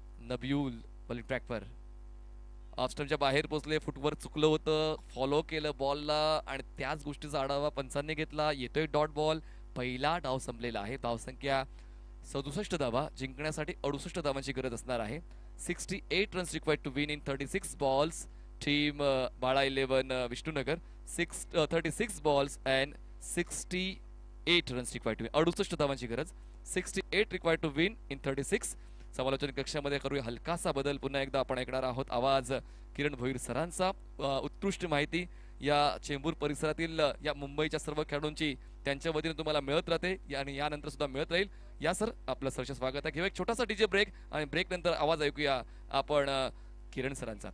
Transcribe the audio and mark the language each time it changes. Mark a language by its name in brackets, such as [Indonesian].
[Marathi] नबियुल bowling ट्रॅकवर ऑफस्टमच्या बाहेर पोहोचले. फुटवर चुकलं होतं फॉलो केलं बॉलला आणि त्याच गोष्टीचा आढावा पंचांनी घेतला. येतोय डॉट बॉल. पहिला डाव संपलेला आहे. धावसंख्या 67 धावा. जिंकण्यासाठी 68 धावांची गरज असणार आहे. [English] 68 runs required to win in 36 balls. Team Bala 11 Vishnunagar 36 balls and 68 runs required to win. [Marathi] 68 धावांची गरज. [English] 68 required to win in 36. [Marathi] समालोचन कक्षामध्ये करूया हलकासा बदल. पुन्हा एकदा आपण ऐकणार आहोत आवाज किरण भोईर सरांचा. उत्कृष्ट माहिती या चेंबूर परिसरातील या मुंबईच्या सर्व खेळाडूंची त्यांच्या वतीने तुम्हाला मिळत राहते आणि यानंतर सुद्धा मिळत राहील. या सर आपलं सरचे स्वागत आहे. घेऊ एक छोटासा डीजे ब्रेक आणि ब्रेक नंतर आवाज ऐकूया आपण किरण सरांचा.